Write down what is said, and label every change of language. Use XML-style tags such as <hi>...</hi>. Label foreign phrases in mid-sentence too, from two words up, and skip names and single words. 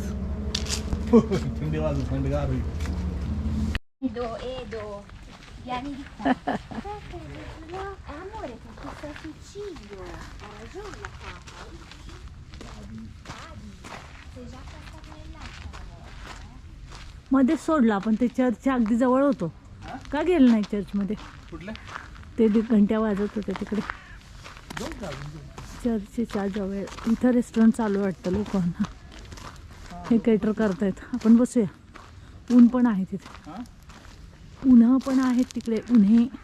<mr>थंडी वाजू, थंडगार होईल.</mr> <it>Edo, vieni di qua. Amore, con questo Sicilia, ha ragione la papa. Sei già passata nell'acqua una volta,</it> <mr>मध्येच सोडला आपण, ते चर्चच्या अगदी जवळ होतो. का गेलं नाही चर्चमध्ये? कुठल्या? ते घंट्या वाजत होते तिकडे चर्चच्या जवळ. इथं रेस्टॉरंट चालू वाटतं लोकांना. हे केटर करतायत. आपण बसूया. ऊन पण आहे तिथे, उन्हा पण आहेत तिकडे, उन्हे.</mr>